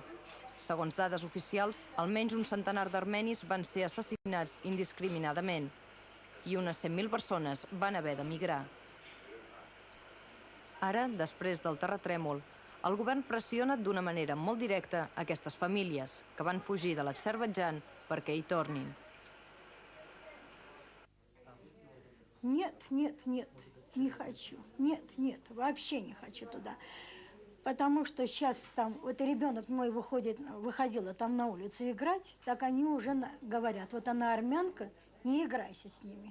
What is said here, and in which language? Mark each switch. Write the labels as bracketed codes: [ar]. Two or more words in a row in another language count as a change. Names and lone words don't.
[ca] Segons dades oficials, almenys un centenar d'armenis van ser assassinats indiscriminadament i unes 100.000 persones van haver d'emigrar. Ara, després del terratrèmol, el govern pressiona d'una manera molt directa aquestes famílies que van fugir de l'Azerbaidjan perquè hi tornin. [ru] Нет, нет, нет, не хочу. Нет, нет, вообще не хочу туда. Потому что сейчас там, вот ребенок мой выходила там на улицу играть, так они уже говорят, вот она армянка, не играйся с ними.